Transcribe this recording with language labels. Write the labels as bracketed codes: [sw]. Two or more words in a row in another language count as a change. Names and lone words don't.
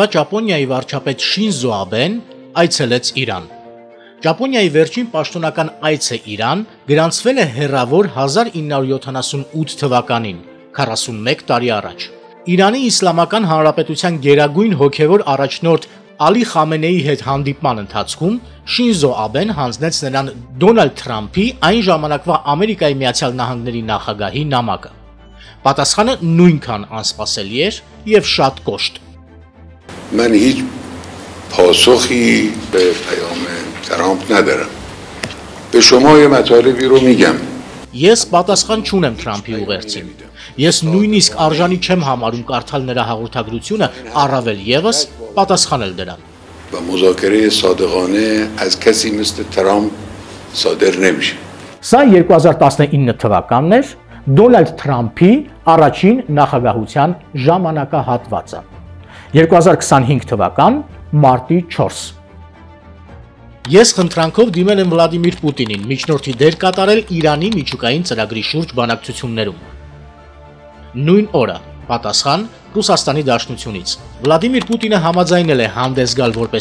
[hy] Ճապոնիայի վարչապետ Շինզո Աբեն այցելեց Իրան։ Ճապոնիայի վերջին պաշտոնական այցը Իրան գրանցվել է հեռավոր 1978 թվականին, 41 տարի առաջ։ Իրանի Իսլամական Հանրապետության գերագույն հոգևոր առաջնորդ Ալի Խամենեի հետ հանդիպման ընթացքում Շինզո Աբեն հանձնեց նրան Դոնալդ Թրամփի այն ժամանակվա Ամերիկայի Միացյալ Նահանգների նախագահի նամակը։ Պատասխանը նույնքան անսպասելի էր եւ շատ կոշտ։ [fa] من هیچ پاسخی به پیام ترامپ ندارم. به شما یه مطالبی رو میگم. [hy] Ես պատասխան չունեմ Թրամփի ուղերձին։ Ես նույնիսկ արժանի չեմ համարում կարդալ նրա հաղորդագրությունը, առավել եւս պատասխանել դրան։ [fa] و مذاکره صادقانه از کسی مثل ترامپ صادر نمیشه. [hy] Սա 2019 թվականն էր Դոնալդ Թրամփի առաջին նախագահության ժամանակահատվածը։ 2025 թվական մարտի 4։ Ես խնդրանքով դիմել եմ Վլադիմիր Պուտինին միջնորդի դեր կատարել Իրանի միջուկային ծրագրի շուրջ բանակցություններում։ Նույն օրը պատասխան Ռուսաստանի Դաշնությունից։ Վլադիմիր Պուտինը համաձայնել է հանդես գալ որպես